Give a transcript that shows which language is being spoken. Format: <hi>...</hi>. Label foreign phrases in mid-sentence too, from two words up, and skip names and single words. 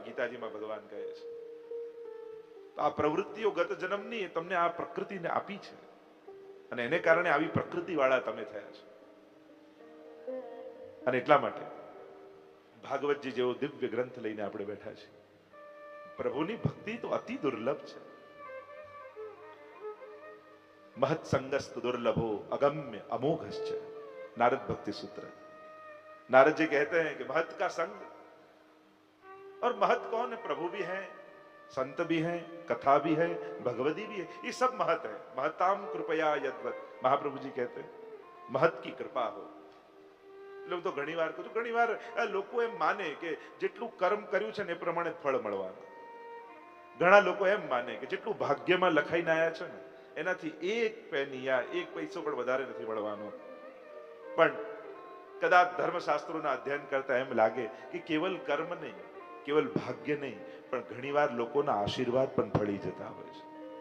<gu>ગીતાજીમાં ભગવાન કહે છે તો આ પ્રવૃત્તિઓ ગત જન્મની તમને આ પ્રકૃતિને આપી છે, અને એને કારણે આવી પ્રકૃતિ વાળા તમે થયા છો. અને એટલા માટે ભાગવતજી જેવો દિવ્ય ગ્રંથ લઈને આપણે બેઠા છીએ. પ્રભુની ભક્તિ તો અતિ દુર્લભ છે.</gu> <sa>महत संगस्त दुर्लभो अगम्य अमोघश्च, नारद भक्ति सूत्र.</sa> <hi>नारद जी कहते हैं कि महत का संग, और महत कौन है? प्रभु भी है, संत भी है, कथा भी है, भगवती भी है. ये सब महत है.</hi> <sa>महताम कृपया यद्वत,</sa> <hi>महाप्रभु जी कहते हैं महत की कृपा हो.</hi> <gu>એટલે તો ઘણી વાર કહું, ઘણી વાર લોકો એમ માને કે જેટલું કર્મ કર્યું છે ને એ પ્રમાણે ફળ મળવાનું. ઘણા લોકો એમ માને કે જેટલું ભાગ્યમાં લખાઈને આવ્યા છે ને એનાથી એક પેનિયા, એક પૈસો પણ વધારે નથી મળવાનો. પણ કદાચ ધર્મશાસ્ત્રોના અધ્યયન કરતા એમ લાગે કે કેવલ કર્મ નહીં, કેવલ ભાગ્ય નહીં, પણ ઘણીવાર લોકોના આશીર્વાદ પણ ફળી જતા હોય છે.</gu>